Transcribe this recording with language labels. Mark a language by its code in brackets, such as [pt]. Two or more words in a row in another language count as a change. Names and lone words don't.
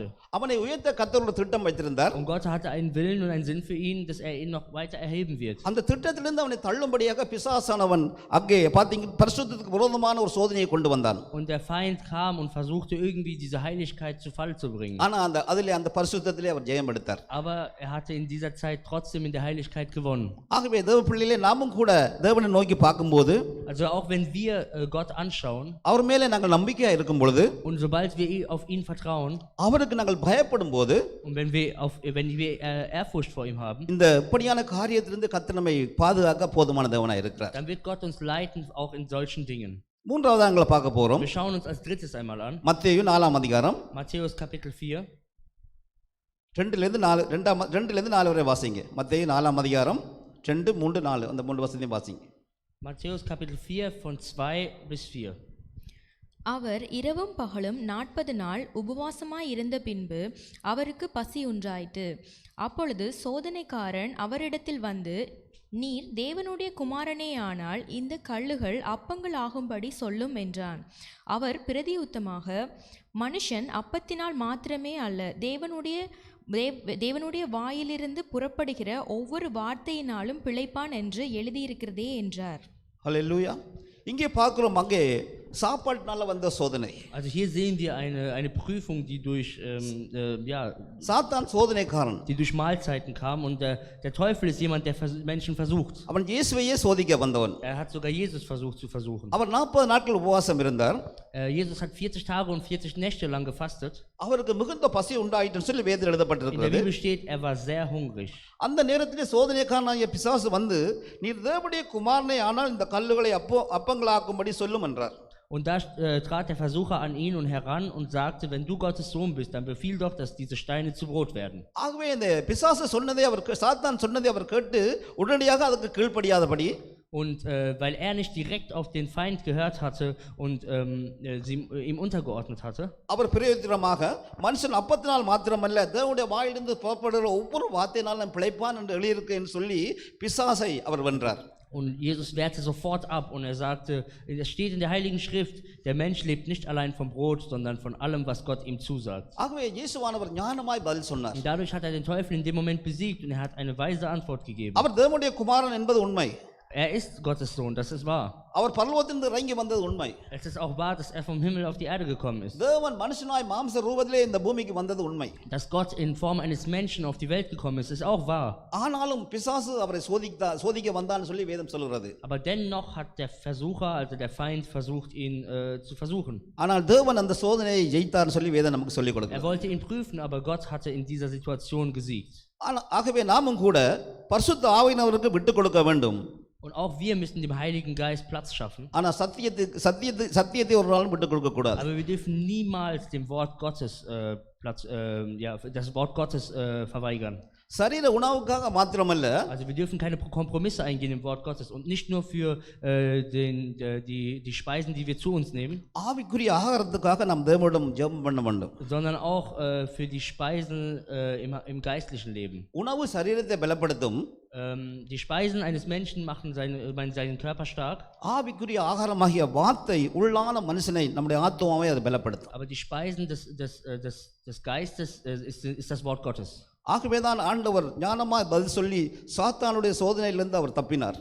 [ta] அவனை உயர்த்த கர்த்தர் திட்டம் வைத்திருந்தார். [de] Und Gott hatte einen Willen und einen Sinn für ihn, dass er ihn noch weiter erheben wird. [ta] அந்த திட்டத்திலிருந்து அவனை தள்ளும்படியாக பிசாசானவன் அங்கே பாத்தீங்க பரிசுத்தத்துக்கு விரோதமான ஒரு சோதனையை கொண்டு வந்தான். [de] Und der Feind kam und versuchte irgendwie diese Heiligkeit zu Fall zu bringen. [ta] ஆனா அந்த பரிசுத்தத்திலே அவர் ஜெயம் எடுத்தார். [de] Aber er hatte in dieser Zeit trotzdem in der Heiligkeit gewonnen. [ta] ஆகவே தேவ பிள்ளைகளே நாமும் கூட தேவனை நோக்கி பார்க்கும்போது, [de] Also auch wenn wir Gott anschauen, [ta] அவர் மேலே நாங்கள் நம்பிக்கையா இருக்கும் பொழுது, [de] und sobald wir auf ihn vertrauen, [ta] அவருக்கு நாங்கள் பயப்படும் போது, [de] und wenn wir Ehrfurcht vor ihm haben, [ta] இந்த இப்படியான காரியத்திலிருந்து கர்த்தர் நம்மை பாதுகாக்க போதுமான தேவனாய் இருக்கிறார். [de] dann wird Gott uns leiten auch in solchen Dingen. [ta] மூன்றாவது நாங்கள் பார்க்க போறோம். [de] Wir schauen uns als drittes einmal an. [ta] மத்தேயு 4 அதிகாரம் [de] Matthäus Kapitel 4. [ta] 2லிருந்து 4 வரை வாசிங்க. மத்தேயு 4 அதிகாரம் 2, 3, 4 அந்த 3 வசனத்தையும் வாசிங்க. [de] Matthäus Kapitel 4 von 2 bis 4. [ta] அவர் இரவும் பகலும் 40 நாள் உபவாசமாய் இருந்த பின்பு அவருக்கு பசி உண்டாயிற்று. அப்பொழுது சோதனைக்காரன் அவரிடத்தில் வந்து, நீர் தேவனுடைய குமாரனேயானால் இந்த கல்லுகள் அப்பங்கள் ஆகும்படி சொல்லும் என்றான். அவர் பிரதியுத்தமாக, மனுஷன் அப்பத்தினால் மாத்திரமே அல்ல, தேவனுடைய வாயிலிருந்து புறப்படுகிற ஒவ்வொரு வார்த்தையினாலும் பிழைப்பான் என்று எழுதியிருக்கிறதே என்றார். ஹல்லேலூயா. இங்கே பார்க்கிறோம், அங்கே சாப்பாட்டினால வந்த சோதனை. [de] Also hier sehen wir eine Prüfung, die durch [ta] சாத்தான் சோதனைக்காரன், [de] die durch Mahlzeiten kam, und der Teufel ist jemand, der Menschen versucht. [ta] அவன் இயேசுவையே சோதிக்க வந்தவன். [de] Er hat sogar Jesus versucht zu versuchen. [ta] அவர் 40 நாட்கள் உபவாசம் இருந்தார். [de] Jesus hat 40 Tage und 40 Nächte lang gefastet. [ta] அவருக்கு மிகுந்த பசி உண்டாயிட்டுன்னு சொல்லி வேதத்தில் [de] In der [ta] எழுதப்பட்டிருக்கிறது. [de] Bibel steht, er war sehr hungrig. [ta] அந்த நேரத்திலே சோதனைக்காரனாகிய பிசாசு வந்து, நீர் தேவனுடைய குமாரனே ஆனால் இந்த கல்லுகளை அப்பங்களாக்கும்படி சொல்லும் என்றார். [de] Und da trat der Versucher an ihn und heran und sagte, wenn du Gottes Sohn bist, dann befiehl doch, dass diese Steine zu Brot werden. [ta] ஆகவே இந்த பிசாசு சொன்னதை சாத்தான் சொன்னதை அவர் கேட்டு உடனடியாக அதுக்கு கீழ்ப்படியாதபடி, [de] Und weil er nicht direkt auf den Feind gehört hatte und ihm untergeordnet hatte, [ta] அவர் பிரயோஜனமாக மனுஷன் அப்பத்தினால் மாத்திரமல்ல தேவனுடைய வாயிலிருந்து புறப்படுகிற ஒவ்வொரு வார்த்தையினாலும் பிழைப்பான் என்று எழுதியிருக்கேன்னு சொல்லி பிசாசை அவர் வென்றார். [de] und Jesus wehrte sofort ab und er sagte, es steht in der Heiligen Schrift, der Mensch lebt nicht allein vom Brot, sondern von allem, was Gott ihm zusagt. [ta] ஆகவே இயேசுவானவர் ஞானமாய் பதில் சொன்னார். [de] Und dadurch hat er den Teufel in dem Moment besiegt und er hat eine weise Antwort gegeben. [ta] அவர் தேவனுடைய குமாரன் என்பது உண்மை. [de] Er ist Gottes Sohn, das ist wahr. [ta] அவர் பரலோகத்திலிருந்து இறங்கி வந்தது உண்மை. [de] Es ist auch wahr, dass er vom Himmel auf die Erde gekommen ist. [ta] தேவன் மனுஷனாய் மாம்ச ரூபத்திலே இந்த பூமிக்கு வந்தது உண்மை. [de] Dass Gott in Form eines Menschen auf die Welt gekommen ist auch wahr. [ta] ஆனாலும் பிசாசு அவரை சோதிக்க வந்தான்னு சொல்லி வேதம் சொல்கிறது. [de] Aber dennoch hat der Versucher, also der Feind, versucht, ihn zu versuchen. [ta] ஆனால் தேவன் அந்த சோதனையை ஜெயித்தார்னு சொல்லி வேதம் நமக்கு சொல்லிக் [de] Er [ta] கொடுக்கிறது. [de] wollte ihn prüfen, aber Gott hatte in dieser Situation gesiegt. [ta] ஆகவே நாமும் கூட பரிசுத்த ஆவியானவருக்கு விட்டு கொடுக்க வேண்டும். [de] Und auch wir müssen dem Heiligen Geist Platz schaffen. [ta] ஆனா சத்தியத்தை ஒரு நாளும் விட்டு கொடுக்க கூடாது. [de] Aber wir dürfen niemals dem Wort Gottes das Wort Gottes verweigern. [ta] சரீர உணவுக்காக மாத்திரமல்ல, [de] Also wir dürfen keine Kompromisse eingehen im Wort Gottes und nicht nur für die Speisen, die wir zu uns nehmen, [ta] ஆவிக்குரிய ஆகாரத்துக்காக நாம் தேவனிடம் ஜெபம் பண்ண வேண்டும். [de] sondern auch für die Speisen im geistlichen Leben. [ta] உணவு சரீரத்தை பலப்படுத்தும். [de] Die Speisen eines Menschen machen seinen Körper stark. [ta] ஆவிக்குரிய ஆகாரமாகிய வார்த்தை உள்ளான மனுஷனை நம்முடைய ஆத்துமாவை அது பலப்படுத்தும். [de] Aber die Speisen des Geistes ist das Wort Gottes. [ta] ஆகவே தான் ஆண்டவர் ஞானமாய் பதில் சொல்லி சாத்தானுடைய சோதனையிலிருந்து அவர் தப்பினார்.